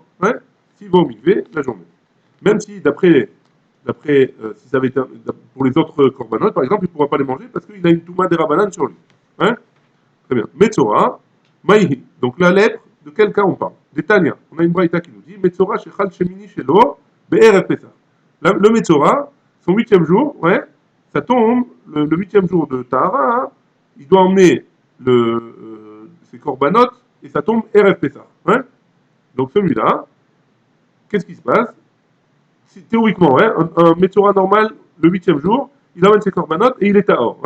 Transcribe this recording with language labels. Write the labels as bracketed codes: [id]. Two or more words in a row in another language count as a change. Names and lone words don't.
[fr] Hein, s'il va au mikvé la journée. Même si, si ça avait été pour les autres korbanot, par exemple, il ne pourra pas les manger parce qu'il a une touma des rabanan sur lui. Hein, très bien. Metzora, Maïhi. Donc la lèpre, de quel cas on parle? Des Tania. On a une braïta qui nous dit [he] מצורע שחל שמיני שלו בערב פסח. [fr] Le Metzora, son 8e jour, ouais, ça tombe le 8e jour de Tahara, hein, il doit emmener ses korbanot et ça tombe [he] ערב פסח. [fr] Hein. Donc celui-là, qu'est-ce qui se passe? Si, théoriquement, ouais, un Metzora normal, le 8e jour, il amène ses korbanot et il est à or.